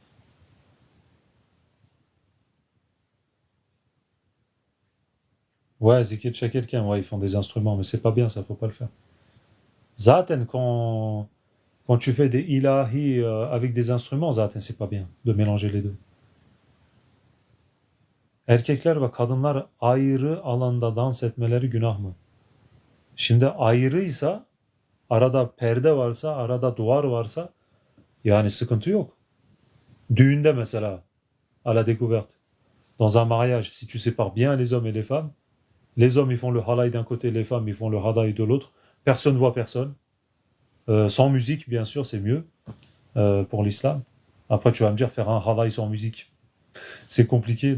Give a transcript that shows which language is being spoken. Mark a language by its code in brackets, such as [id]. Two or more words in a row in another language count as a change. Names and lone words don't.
[fr] Ouais, Zikir chez quelqu'un, ouais, ils font des instruments, mais c'est pas bien, ça, faut pas le faire. Zaten, quand tu fais des ilahi avec des instruments, zaten, c'est pas bien de mélanger les deux. [tr] Erkekler ve kadınlar ayrı alanda dans etmeleri günah mı? Şimdi ayrıysa, arada perde varsa, arada duvar varsa yani sıkıntı yok. Düğünde mesela, [fr] à la découverte. Dans un mariage, si tu sépares bien les hommes et les hommes ils font le halay d'un côté, les femmes ils font le hadaï de l'autre, personne voit personne. Sans musique, bien sûr, c'est mieux pour l'islam. Après, tu vas me dire, faire un halay sans musique, c'est compliqué.